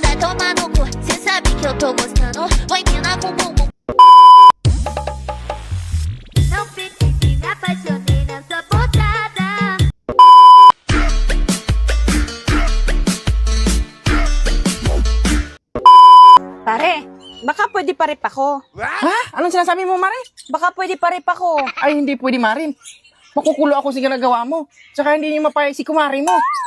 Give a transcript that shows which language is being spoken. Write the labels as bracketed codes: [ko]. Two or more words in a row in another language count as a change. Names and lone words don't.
[pt] tomar no cu. Cê sabe que eu tô gostando. Vai mina com bumbum. Não fique, me apaixonei nessa botada. [tl] Pare, baka pwede parip ako. Ha? Anong sinasabi mo, Mare? Baka pwede parip ako. Ay, hindi pwede, Marin. Makukulo ako sa ginagawa mo. Tsaka hindi niyo mapayag si kumari mo.